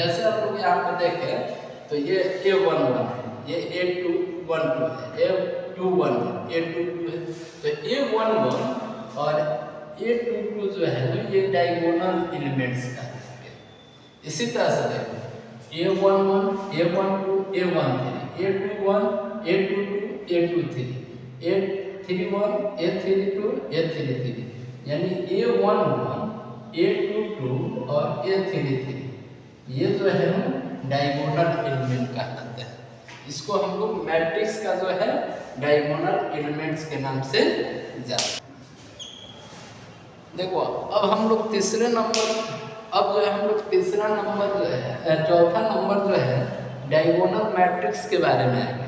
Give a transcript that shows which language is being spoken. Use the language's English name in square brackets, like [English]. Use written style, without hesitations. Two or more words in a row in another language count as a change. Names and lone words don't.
[Hindi] जैसे आप लोग यहाँ पे देखें तो ये A11 है, ये A212 है, A21 है, A22 है, तो A11 और A22 जो है ना ये [English] diagonal elements [Hindi] का है। इसी तरह से देखो A11 A12 A13 A21 A22 A23 A31 A32 A33, यानी A11 A22 और A33 ये जो है ना [English] diagonal element [Hindi] कहलाते हैं। इसको हम लोग मैट्रिक्स का जो है [English] diagonal elements [Hindi] के नाम से जानते हैं। देखो अब हम लोग तीसरे नंबर, अब जो है हम लोग तीसरा नंबर जो है चौथा नंबर जो है [English] diagonal matrix [Hindi] के बारे में आएंगे।